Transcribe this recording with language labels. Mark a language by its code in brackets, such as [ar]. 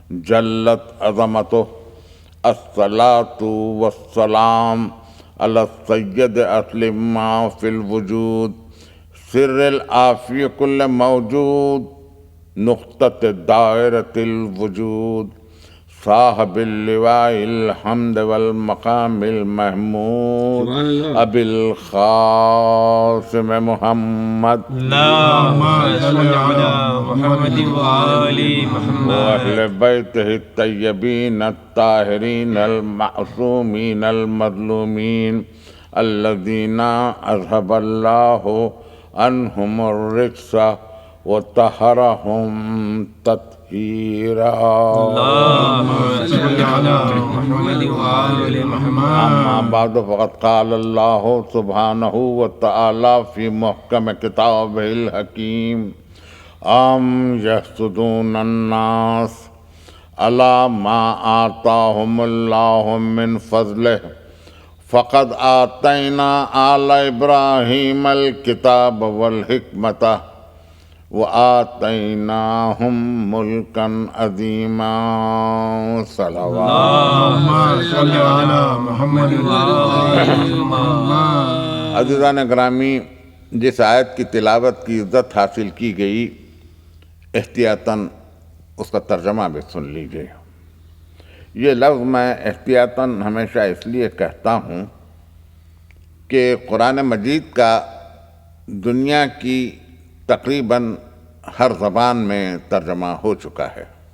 [ar] جلت عظمتہ، الصلاة والسلام علی السید اصل ما فی الوجود، سر العافی کل موجود، نقطۃ دائرۃ الوجود، صاحب اللواء الحمد والمقام المحمود، ابی القاسم محمد، اللهم صل على محمد وآل محمد، وأهل بيته الطيبين الطاهرين المعصومين المظلومين، الذين أذهب الله عنهم الرجس وطهرهم تطهيرا، اللهم صل على محمد وآل محمد۔ أما بعد فقد قال الله سبحانه وتعالى في محكم كتابه الحكيم، أم يحسدون الناس على ما آتاهم الله من فضله، فقد آتينا آل إبراهيم الكتاب والحكمة وآتیناہم ملکا عظیما صلوات اللهم صل على محمد وآل محمد۔ [ur] عزیزان گرامی، جس آیت کی تلاوت کی عزت حاصل کی گئی، احتیاطاً اس کا ترجمہ بھی سن لیجیے۔ یہ لفظ میں احتیاطاً ہمیشہ اس لیے کہتا ہوں کہ قرآن مجید کا دنیا کی تقریباً ہر زبان میں ترجمہ ہو چکا ہے۔